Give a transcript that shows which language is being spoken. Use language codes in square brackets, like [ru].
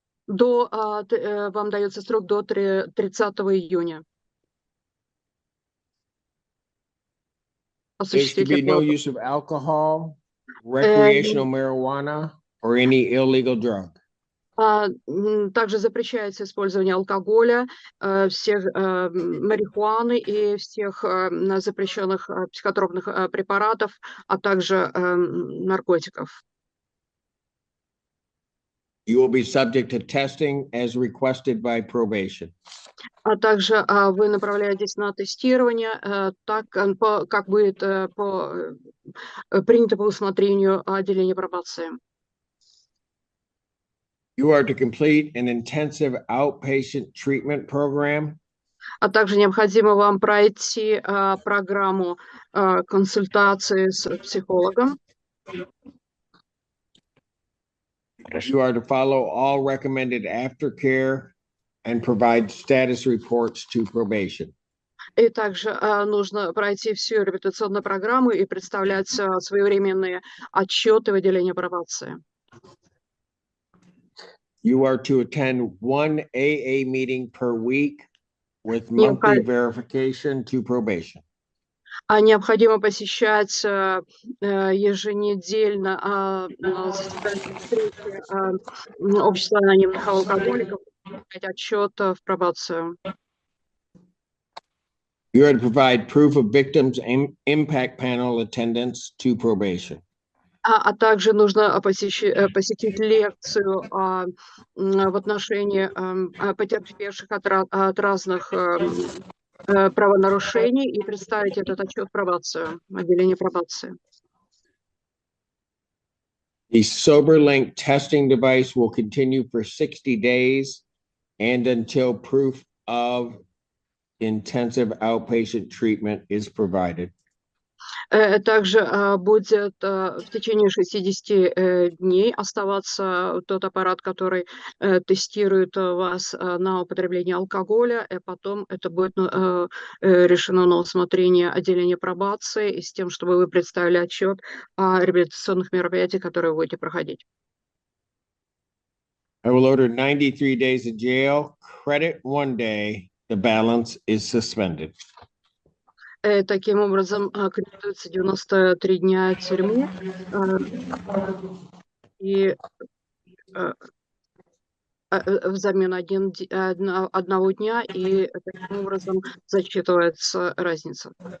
[ru] Вам дается срок до 30 июня. [en] There's to be no use of alcohol, recreational marijuana, or any illegal drug. [ru] Также запрещается использование алкоголя, всех марихуаны и всех запрещенных психотропных препаратов, а также наркотиков. [en] You will be subject to testing as requested by probation. [ru] А также вы направляетесь на тестирование, так как будет принято по усмотрению отделения пробации. [en] You are to complete an intensive outpatient treatment program. [ru] А также необходимо вам пройти программу консультации с психологом. [en] You are to follow all recommended aftercare and provide status reports to probation. [ru] И также нужно пройти всю реабилитационную программу и представлять своевременные отчеты в отделении пробации. [en] You are to attend one AA meeting per week with monthly verification to probation. [ru] Необходимо посещать еженедельно встречи общества анонимных алкоголиков, отчет в пробацию. [en] You are to provide proof of victims' impact panel attendance to probation. [ru] А также нужно посетить лекцию в отношении потерпевших от разных правонарушений и представить этот отчет в пробацию, отделение пробации. [en] The SoberLink testing device will continue for 60 days and until proof of intensive outpatient treatment is provided. [ru] Также будет в течение 60 дней оставаться тот аппарат, который тестирует вас на употребление алкоголя, и потом это будет решено на усмотрение отделения пробации и с тем, чтобы вы представили отчет о реабилитационных мероприятиях, которые вы будете проходить. [en] I will order 93 days of jail, credit 1 day, the balance is suspended. [ru] Таким образом, кредитуется 93 дня тюрьмы и взамен одного дня, и таким образом зачитывается разница.